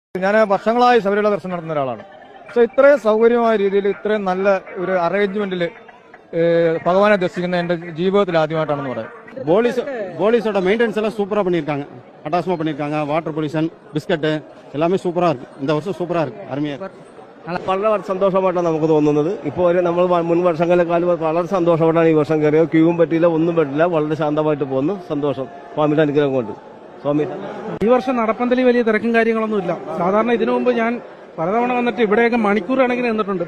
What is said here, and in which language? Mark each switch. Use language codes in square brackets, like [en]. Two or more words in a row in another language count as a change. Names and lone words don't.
[ml] ഞാൻ വർഷങ്ങളായി ശബരിമല ദർശനം നടത്തുന്ന ഒരാളാണ്. പക്ഷെ ഇത്രയും സൗകര്യമായ രീതിയിൽ ഇത്രയും നല്ല ഒരു അറേഞ്ച്മെന്റിൽ ഭഗവാനെ ദർശിക്കുന്ന എന്റെ ജീവിതത്തിൽ ആദ്യമായിട്ടാണെന്ന് പറയാം. [ta] போலீஸோட மெயின்டெனன்ஸ் எல்லாம் சூப்பரா பண்ணிருக்காங்க. அட்டாச்மெண்ட் பண்ணிருக்காங்க. வாட்டர் பொல்யூஷன், பிஸ்கட் எல்லாமே சூப்பரா இருக்கு. இந்த வருஷம் சூப்பரா இருக்கு, அருமையா இருக்கு. [ml] വളരെ സന്തോഷമായിട്ടാണ് നമുക്ക് തോന്നുന്നത്. ഇപ്പോൾ നമ്മൾ മുൻ വർഷങ്ങളെക്കാളും വളരെ സന്തോഷമായിട്ടാണ് ഈ വർഷം കയറിയത്. ക്യൂവും പറ്റിയില്ല, ഒന്നും പറ്റില്ല, വളരെ ശാന്തമായിട്ട് പോകുന്നു. സന്തോഷം സ്വാമിയുടെ അനുഗ്രഹം കൊണ്ട്. സ്വാമി ഈ വർഷം നടപ്പന്തലി വലിയ തിരക്കും കാര്യങ്ങളൊന്നുമില്ല. സാധാരണ ഇതിനു മുമ്പ് ഞാൻ പലതവണ വന്നിട്ട് ഇവിടെയൊക്കെ മണിക്കൂർ കണക്കിന് നിന്നിട്ടുണ്ട്.